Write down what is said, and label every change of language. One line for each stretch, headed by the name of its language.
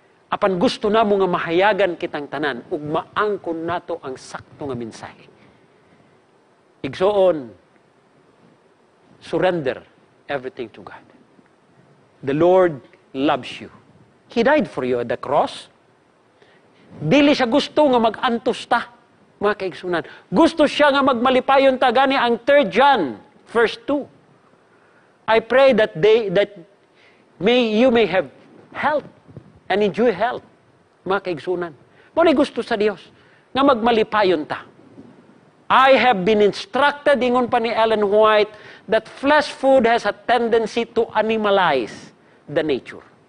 Cebuano: Apan gusto namo nga mahayagan kitang tanan ug maangkon nato ang sakto nga mensahe.
English: Igsuon, surrender everything to God. The Lord loves you. He died for you at the cross.
Cebuano: Dili siya gusto nga mag-antos ta, mga kaigsunan. Gusto siya nga magmalipayon ta, gani ang 3 John, verse 2.
English: I pray that you may have health and enjoy health,
Cebuano: mga kaigsunan. Muna gusto sa Dios nga magmalipayon ta.
English: I have been instructed,
Cebuano: ingon pa ni Ellen White,
English: that flesh food has a tendency to animalize the nature.